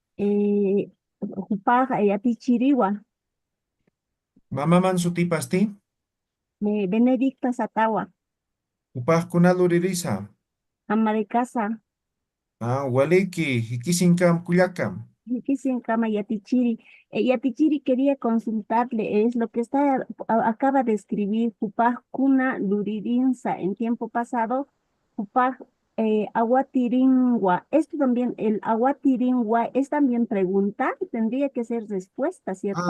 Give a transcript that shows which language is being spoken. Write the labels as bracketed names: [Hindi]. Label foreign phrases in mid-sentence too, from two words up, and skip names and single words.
[Aymara] Jupaj Yatichiriwa, Mamaman Sutipasti, Benedicta Satawa, Hupak Kunaluririsam, [Spanish] ama de casa. [Aymara] Waliki Hikisinkam Kuyakam. [Spanish] Dicen [Aymara] Kama Yatichiri. [Spanish] Yatichiri quería consultarle, es lo que acaba de escribir, [Aymara] Jupaj Kuna Luririnsa [Spanish] en tiempo pasado, [Aymara] Jupaj Aguatiringua. [Spanish] Esto también, el Aguatiringua es también pregunta, tendría que ser respuesta, ¿cierto?